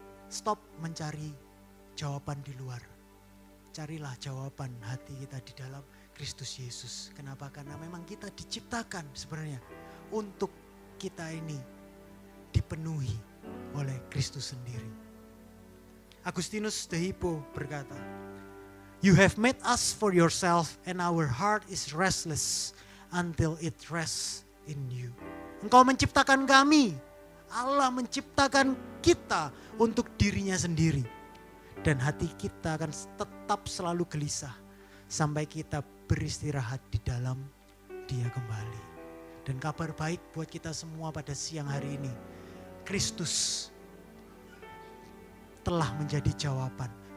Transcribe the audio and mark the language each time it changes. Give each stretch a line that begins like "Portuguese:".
Indonesian: Stop mencari jawaban di luar. Carilah jawaban hati kita di dalam Kristus Yesus. Kenapa? Karena memang kita diciptakan sebenarnya untuk kita ini dipenuhi oleh Kristus sendiri.
English: Agustinus de Hippo
Indonesian: berkata,
English: "You have made us for yourself and our heart is restless until it rests in you."
Indonesian: Engkau menciptakan kami. Allah menciptakan kita untuk dirinya sendiri. Dan hati kita akan tetap selalu gelisah sampai kita beristirahat di dalam Dia kembali. Dan kabar baik buat kita semua pada siang hari ini. Kristus telah menjadi jawaban.